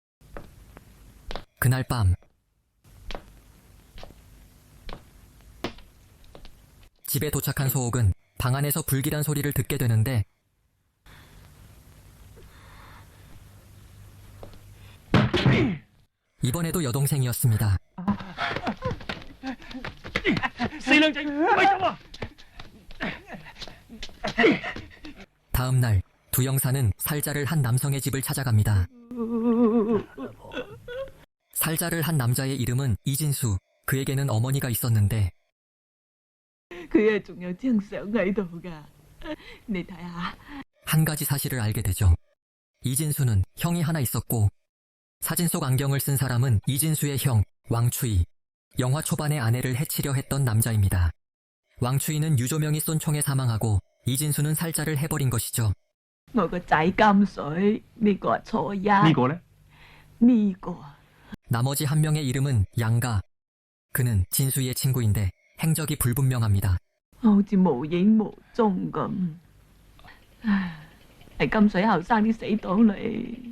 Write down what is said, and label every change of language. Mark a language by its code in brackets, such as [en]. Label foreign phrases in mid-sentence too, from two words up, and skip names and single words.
[ko] 그날 밤 집에 도착한 소옥은 방 안에서 불길한 소리를 듣게 되는데 이번에도 여동생이었습니다. [yue] 死靚仔，咪走啊！ [ko] 다음 날 두 형사는 살자를 한 남성의 집을 찾아갑니다. 살자를 한 남자의 이름은 이진수. 그에게는 어머니가 있었는데 [yue] 佢啊仲有張相喺度噶，你睇下。 [ko] 한 가지 사실을 알게 되죠. 이진수는 형이 하나 있었고 사진 속 안경을 쓴 사람은 이진수의 형 왕추이. 영화 초반에 아내를 해치려 했던 남자입니다. 왕추이는 유조명이 쏜 총에 사망하고 이진수는 살자를 해버린 것이죠. [yue] 我個仔金水，呢個係初一。呢個呢？呢個 [ko] 나머지 한 명의 이름은 양가. 그는 진수의 친구인데 행적이 불분명합니다. [yue] 好似無影無蹤咁。唉，係金水後生啲死黨嚟。